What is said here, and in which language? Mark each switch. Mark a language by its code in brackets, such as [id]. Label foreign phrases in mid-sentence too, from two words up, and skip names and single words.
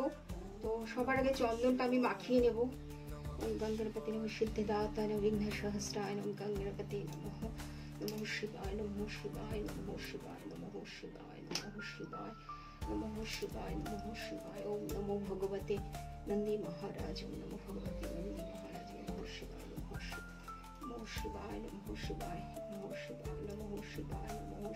[bn] তো সবার আগে চন্দনটা আমি মাখিয়ে নেব। [sa] ওম গং গণপতি নমঃ সিদ্ধিদাতারে বিঘ্নশাস্ত্রায়, ওম গং গণপতি নমঃ। নমঃ শিবায়, নমঃ শিবায়, নমঃ শিবায়, নমঃ শিবায়, নমঃ শিবায়, নমঃ শিবায়, নমঃ শিবায়। ওম নমো ভগবতে নন্দী মহারাজ, ওম নমো ভগবতে নন্দী মহারাজ। নমঃ শিবায়, নমঃ শিবায়, নমঃ শিবায়, নমঃ শিবায়, নমঃ শিবায়, নমঃ শিবায়,